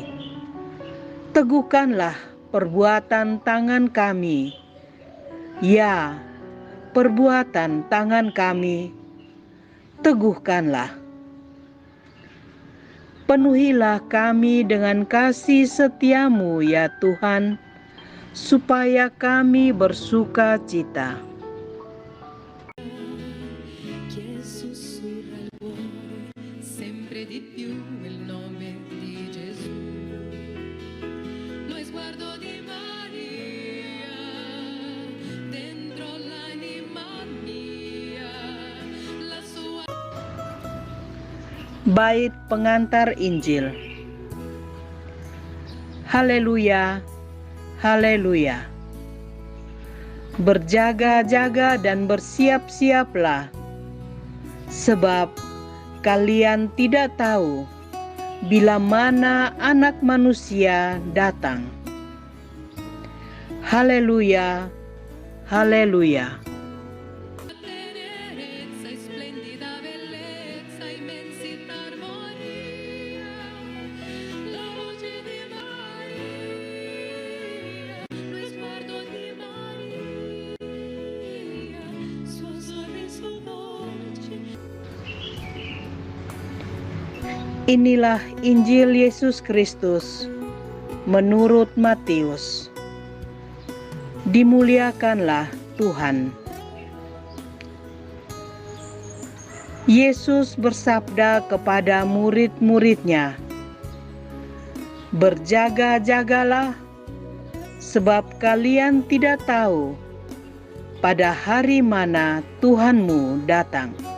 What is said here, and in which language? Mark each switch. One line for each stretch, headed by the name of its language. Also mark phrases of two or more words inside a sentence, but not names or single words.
Indonesian: Teguhkanlah perbuatan tangan kami, ya, perbuatan tangan kami, teguhkanlah. Penuhilah kami dengan kasih setia-Mu ya Tuhan, supaya kami bersuka cita.
Italian: Che sussurra il cuore sempre di più il nome di Gesù. Lo sguardo di Maria dentro l'anima mia, la sua.
Indonesian: Bait pengantar Injil. Haleluya, haleluya. Berjaga-jaga dan bersiap-siaplah, sebab kalian tidak tahu bila mana Anak Manusia datang. Haleluya, haleluya.
Italian: Tenerezza e splendida bellezza, immensità, armonia, la voce di Maria, lo sguardo di Maria, suo sorriso dolce.
Indonesian: Inilah Injil Yesus Kristus menurut Matius. Dimuliakanlah Tuhan. Yesus bersabda kepada murid-murid-Nya, "Berjaga-jagalah, sebab kalian tidak tahu pada hari mana Tuhanmu datang.